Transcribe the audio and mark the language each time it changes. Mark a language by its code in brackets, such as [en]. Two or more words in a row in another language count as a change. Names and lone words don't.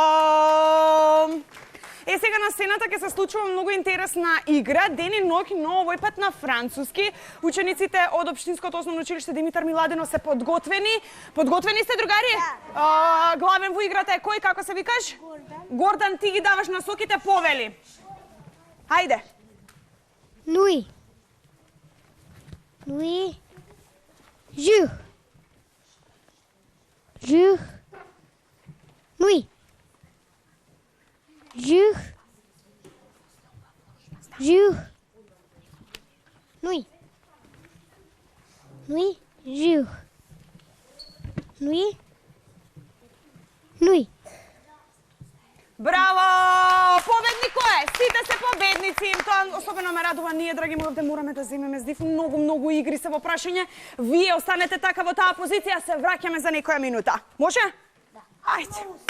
[mk] Е, сега на сцената ќе се случува многу интересна игра, ден и ноќ, но овој пат на француски. Учениците од Општинското основно училиште Димитар Миладинов се подготвени. Подготвени сте, другари? Главен во играта е кој, како се викаш? Гордан. Гордан, ти ги даваш насоките, повели. Хајде. [fr] Nuit. Nuit. Jour. Jour. Nuit. Jour. Jour. Nuit. Nuit. Jour. Nuit. Nuit. [mk] Браво! Победник кој е? Сите се победници. Тоа особено ме радува. Ние, драги мои, овде мораме да земеме здив. Многу игри се во прашање. Вие останете така во таа позиција, се враќаме за некоја минута. Може? Да. Ајде.